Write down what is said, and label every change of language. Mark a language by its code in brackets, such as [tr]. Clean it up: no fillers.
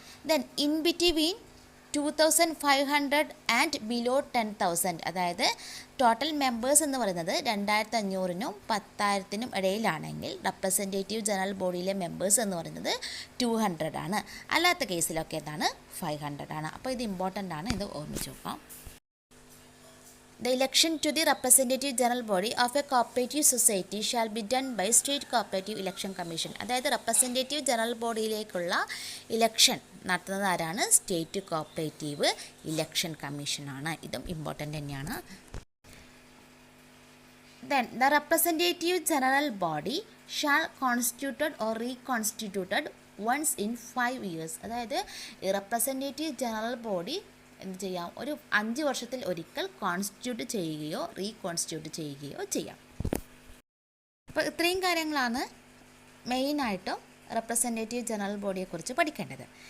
[en] then in between 2500 and below 10,000, [ml] അതായത് total members എന്ന് പറയുന്നത് 2500-നും 10,000-നും ഇടയിലാണെങ്കിൽ റെപ്രസെൻറ്റേറ്റീവ് ജനറൽ ബോഡിയിലെ മെമ്പേഴ്സ് എന്ന് പറയുന്നത് 200 ആണ്. അല്ലാത്ത കേസിലൊക്കെ എന്താണ്, 500 ആണ്. അപ്പോൾ ഇത് ഇമ്പോർട്ടൻ്റ് ആണ്, ഇത് ഓർമ്മിച്ച് നോക്കാം. [en] The election to the representative general body of a cooperative society shall be done by State Cooperative Election Commission. [ml] അതായത് റെപ്രസെൻറ്റേറ്റീവ് ജനറൽ ബോഡിയിലേക്കുള്ള ഇലക്ഷൻ നടത്തുന്നത് ആരാണ്, സ്റ്റേറ്റ് കോപ്പറേറ്റീവ് ഇലക്ഷൻ കമ്മീഷനാണ്. ഇതും ഇമ്പോർട്ടൻ്റ് തന്നെയാണ്. [en] Then the representative general body shall constituted or reconstituted once in 5 years. [ml] അതായത് representative general body എന്ത് ചെയ്യാം, ഒരു 5 വർഷത്തിൽ ഒരിക്കൽ കോൺസ്റ്റിറ്റ്യൂട്ട് ചെയ്യുകയോ റീകോൺസ്റ്റിറ്റ്യൂട്ട് ചെയ്യുകയോ ചെയ്യാം. അപ്പോൾ ഇത്രയും കാര്യങ്ങളാണ് മെയിനായിട്ടും റെപ്രസെൻറ്റേറ്റീവ് ജനറൽ ബോഡിയെക്കുറിച്ച് പഠിക്കേണ്ടത്.